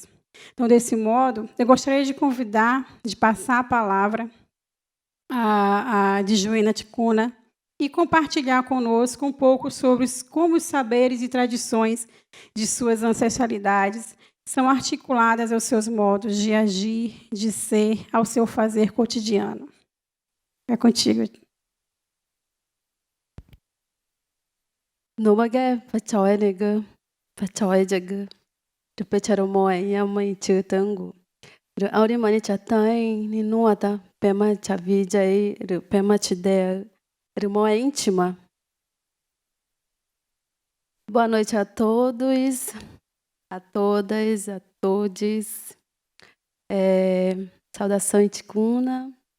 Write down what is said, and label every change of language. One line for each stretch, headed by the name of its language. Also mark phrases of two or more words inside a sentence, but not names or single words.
Portuguese: Então, desse modo, eu gostaria de convidar, de passar a palavra a Djuena Ticuna e compartilhar conosco um pouco sobre como os saberes e tradições de suas ancestralidades são articuladas aos seus modos de agir, de ser, ao seu fazer cotidiano. É contigo.
Ticuna: Nomage pachoenega pachoejaga de pecharomoe yamai chutangu. De aurimani chatain ni nuata pema chavijai de pema chidea de moa íntima.
Portuguese: Boa noite a todos, a todas, a todes. Saudação Ticuna.